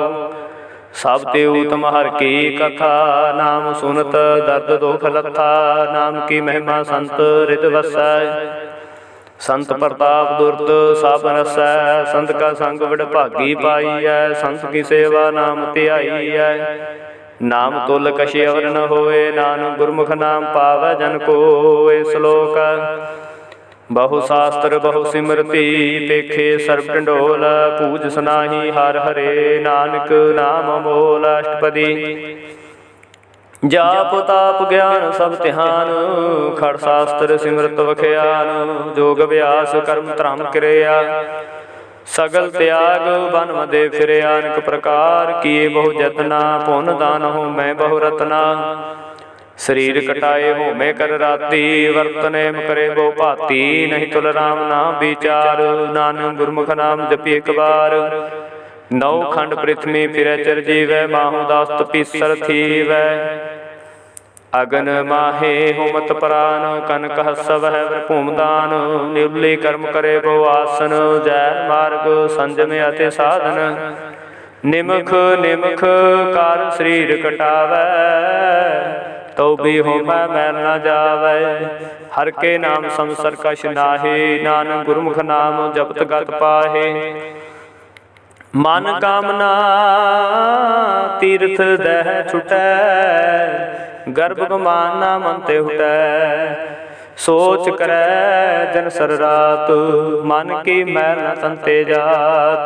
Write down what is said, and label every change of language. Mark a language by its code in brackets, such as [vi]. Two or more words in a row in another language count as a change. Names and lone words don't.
[hi] सब ते उत्तम हर की कथा, नाम सुनत दर्द दुख लथा। नाम की महिमा संत हृद वसै, संत प्रताप दुर्त सब रसै। संत का संग बड़ भागी पाई है, संत की सेवा नाम ध्याई है। नाम तुल कछे अवर न होए, नानक गुरमुख नाम पावै जन कोय। श्लोक बहु शास्त्र बहु सिमरती, पेखे सर्ब ढंढोल। पूज सनाही हर हरे, नानक नाम अमोल। अष्टपदी जाप ताप ज्ञान सब ध्यान, खड़ शास्त्र सिमरत वख्यान। जोग अभ्यास कर्म धर्म क्रिया, सगल त्याग बन मदे फिरे। अनेक प्रकार किए बहु जतना, पुन दान हो मैं बहु रतना। शरीर कटाए हो मैं कर राती, वर्तने करे बहु भाती। नहीं तुल राम नाम विचार, नानक गुरमुख नाम जपी एक बार। नौ खंड पृथ्वी फिरै चिर जीवै, माहु दास तपीसर थीवै। अगन माहे होमत प्राण, कनक हसव है भूमदान। निर्ली कर्म करे बहु आसन, जैन मार्ग संजम अति साधन। निमख निमख कार शरीर कटावै, तो भी होमै मैल न जावै। हर के नाम संसर कछ नाहि, नानक गुरमुख नाम जपत गत पाहे। मन कामना तीर्थ दह छुटै, गर्भ गुमान ना मन ते हुटै। सोच करै जन सर रात, मन की मैल न तंते जात।